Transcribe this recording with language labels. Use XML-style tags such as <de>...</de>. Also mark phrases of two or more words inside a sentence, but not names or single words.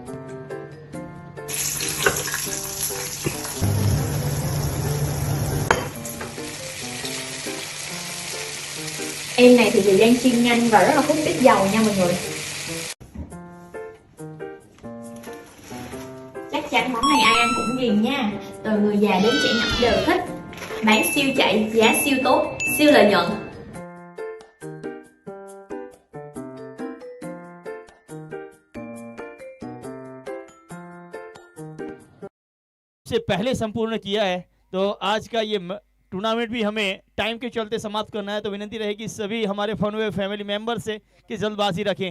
<vi>Em này thì thời gian chiên nhanh và rất là hút ít dầu nha mọi người. Chắc chắn món này ai ăn cũng ghiền nha. Từ người già đến trẻ nhỏ đều thích. Bán siêu chạy, giá siêu tốt, siêu lợi nhuận.</vi> <hi>से पहले संपूर्ण किया है, तो आज का ये टूर्नामेंट भी हमें टाइम के चलते समाप्त करना है। तो विनती रहेगी सभी हमारे फनवे</hi> <en>family member</en> <hi>से कि जल्दबाजी रखें।</hi>